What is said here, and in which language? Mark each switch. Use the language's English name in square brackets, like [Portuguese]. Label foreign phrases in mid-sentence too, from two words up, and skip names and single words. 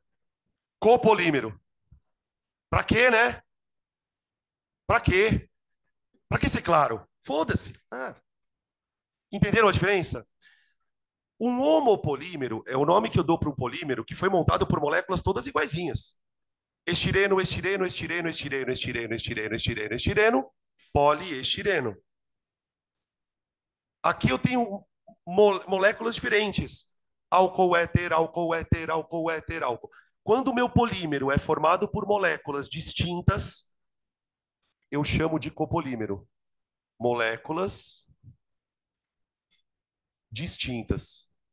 [Portuguese] Copolímero. Pra quê, né? Pra quê? Pra que ser claro? Foda-se. Entenderam a diferença? Um homopolímero é o nome que eu dou para um polímero que foi montado por moléculas todas iguaizinhas. Estireno, estireno, estireno, estireno, estireno, estireno, estireno, estireno, poliestireno. Aqui eu tenho moléculas diferentes. Álcool, éter, álcool, éter, álcool, éter, álcool. Quando o meu polímero é formado por moléculas distintas, eu chamo de copolímero. Moléculas distintas.